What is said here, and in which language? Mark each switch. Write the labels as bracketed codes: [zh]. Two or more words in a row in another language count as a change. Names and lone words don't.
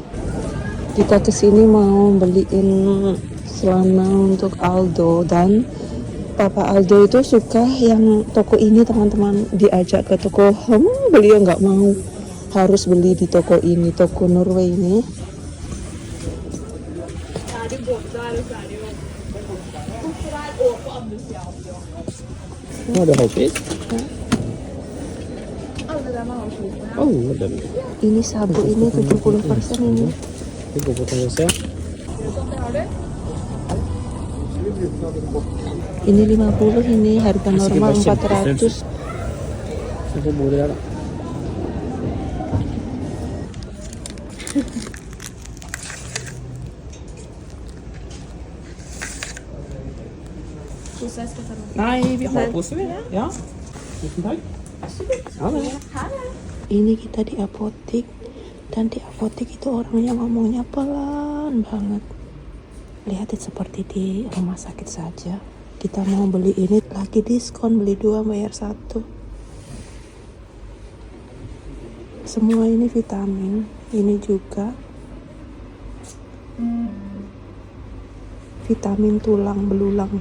[id] Kita kesini mau beliin celana untuk Aldo, dan Papa Aldo itu suka yang toko ini teman-teman. Diajak ke toko beliau nggak mau, harus beli di toko ini, toko Norway ini. [sv] Ja, det har pris. Oh, den. [id] Ini sabuk ini 70% ini. [sv] Vi går på och se. [id] Ini 50 ini, harga normal 400. [sv] Så får bo där. Nej, vi har påse med det. Ja. Tusen tack. Ja, men. [id] Ini kita di apotek, dan di apotek itu orangnya ngomongnya pelan banget. Lihatin seperti di rumah sakit saja. Kita mau beli ini lagi diskon, beli 2 bayar 1. Semua ini vitamin, ini juga vitamin tulang belulang.